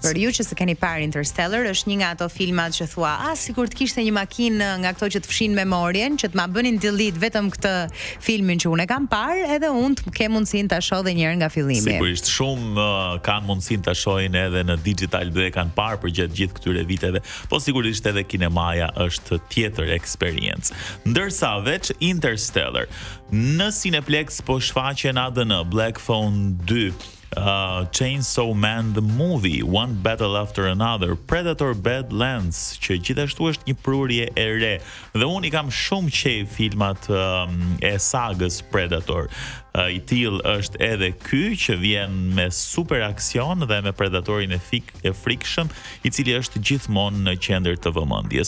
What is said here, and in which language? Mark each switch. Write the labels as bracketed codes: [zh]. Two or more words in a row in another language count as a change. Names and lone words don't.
[sq] Për ju që s'e keni parë Interstellar, është një nga ato filmat që thua, sikur të kishte një makinë nga ato që të fshin memorien, që të ma bënin delete vetëm këtë filmin që unë e kam parë, edhe unë të kem mundësinë ta shoh edhe një herë nga fillimi. Sigurisht shumë kanë mundësinë ta shohin edhe në digital dhe e kanë parë përgjatë gjithë këtyre viteve, po sigurisht edhe kinemaja është tjetër eksperiencë. Ndërsa veç Interstellar, në Cineplex po shfaqen ADN Black Phone 2, Chainsaw Man the Movie, One Battle After Another, Predator Badlands, që gjithashtu është një prurje e re. Dhe unë i kam shumë qejf filmat e sagës Predator. I till është edhe ky që vjen me super aksion dhe me predatorin e frikshëm, i cili është gjithmonë në qendër të vëmendjes.